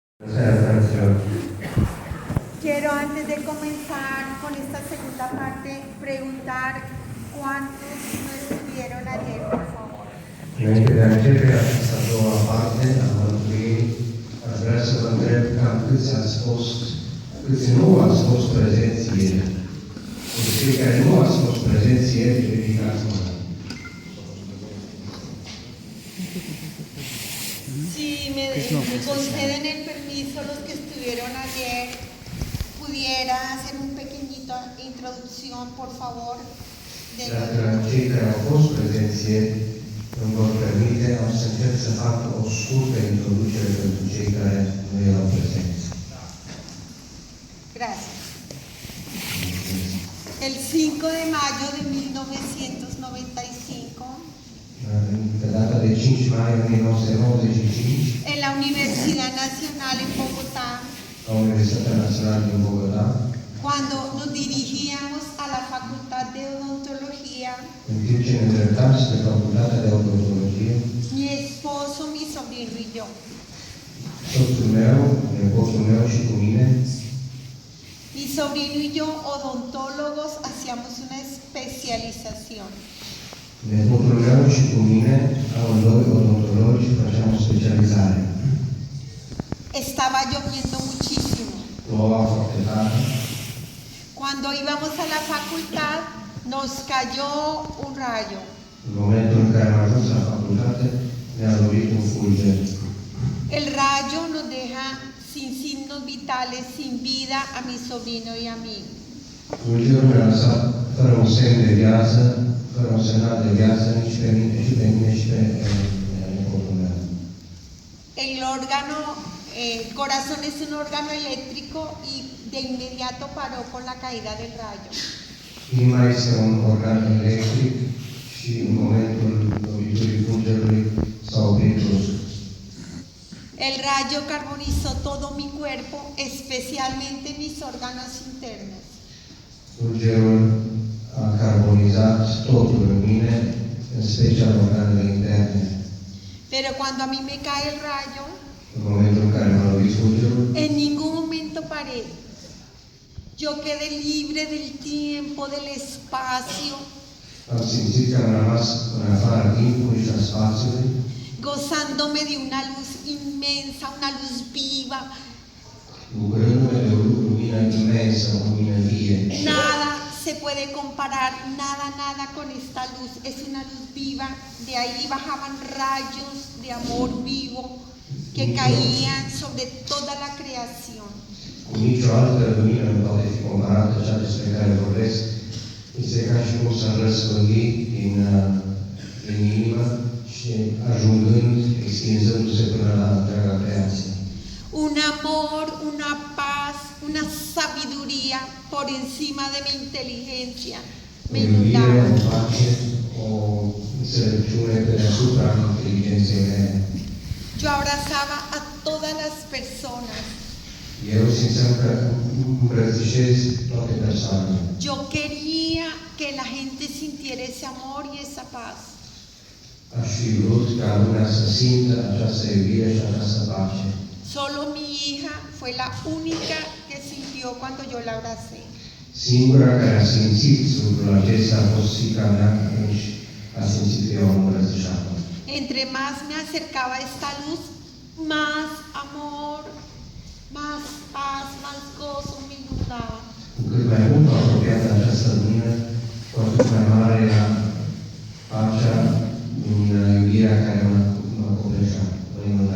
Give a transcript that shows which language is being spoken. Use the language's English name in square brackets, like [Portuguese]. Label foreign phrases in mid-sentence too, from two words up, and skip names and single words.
[Spanish] Quiero, antes de comenzar con esta segunda parte, preguntar cuántos no estuvieron ayer, por favor. [Romanian] Înainte de a începe această a doua parte a mărturiei, aș vrea să vă întreb cam câți nu ați fost prezenți ieri. Deci cei care nu ați fost prezenți ieri, ridicați mâna. [Spanish] Si me conceden el permiso los que estuvieron ayer, pudiera hacer un pequeñito introducción, por favor. [Romanian] Dacă cei care au fost prezenți ieri îmi vor permite, am să încerc să fac o scurtă introducere pentru cei care nu erau prezenți. [Spanish] Gracias. El 5 de mayo de 1995, [Romanian] Pe data de 5 mai 1995, [Spanish] en la Universidad Nacional en Bogotá, [Romanian] la Universitatea Națională din Bogotá, [Spanish] cuando nos dirigíamos a la Facultad de Odontología, [Romanian] în timp ce ne îndreptam spre Facultatea de Odontologie, [Spanish] mi esposo, mi sobrino y yo, [Romanian] soțul meu, nepotul meu și cu mine, [Spanish] mi sobrino y yo, odontólogos, hacíamos una especialización. [Romanian] nepotul meu și cu mine, amândoi odontologi, făceam o specializare. [Spanish] Estaba lloviendo muchísimo. [Romanian] Ploua foarte tare. [Spanish] Cuando íbamos a la facultad, nos cayó un rayo. [Romanian] În momentul în care am ajuns la facultate, ne-a lovit un fulger. [Spanish] El rayo nos deja sin signos vitales, sin vida a mi sobrino y a mí. [Romanian] Fulgerul ne-a lăsat fără un semn de viață, fără un semnal de viață, nici pe mine, și pe mine, și pe nepotul meu. [Spanish] El órgano, el corazón es un órgano eléctrico y de inmediato paró con la caída del rayo. [Romanian] Inima este un organ electric și în momentul loviturii fulgerului s-a oprit brusc. [Spanish] El rayo carbonizó todo mi cuerpo, especialmente mis órganos internos. [Romanian] Fulgerul a carbonizat totul în mine, în special organele interne. [Spanish] Pero cuando a mí me cae el rayo, [Romanian] În momentul în care m-a lovit fulgerul, [Spanish] en ningún momento paré. Yo quedé libre del tiempo, del espacio, [Romanian] am simțit că am rămas în afara timpului și a spațiului, [Spanish] gozándome de una luz inmensa, una luz viva. [Romanian] bucurându-ne de o lumină imensă, o lumină vie. [Spanish] Nada se puede comparar, nada con esta luz. Es una luz viva. De ahí bajaban rayos de amor vivo que caían sobre toda la creación. [Romanian] Cu nicio altă lumină nu poate fi comparată cea despre care vorbesc. Este ca și cum s-a răspândit din inimă și ajungând, extinzându-se până la întreaga creație. [Spanish] Un amor, una paz, una sabiduría por encima de mi inteligencia me [Romanian] O iubire, [Spanish] inundaba. [Romanian] o pace, o înțelepciune pe deasupra inteligenței mele. [Spanish] Yo abrazaba a todas las personas. [Romanian] Eu simțeam că îmbrățișez toate persoanele. [Spanish] Yo quería que la gente sintiera ese amor y esa paz. [Romanian] Aș fi vrut ca lumea să simtă această iubire și această pace. [Spanish] Solo mi hija fue la única que sintió cuando yo la abracé. [Romanian] Singura care a simțit lucrul acesta a fost fiica mea atunci a simțit că eu am îmbrățișat-o. [Spanish] Entre más me acercaba a esta luz, más amor, más paz, más gozo me inundaba. [Romanian] Cu cât mai mult m-am apropiat de această lumină, cu atât mai mare era pacea din iubirea care mă copleșea, mă inunda.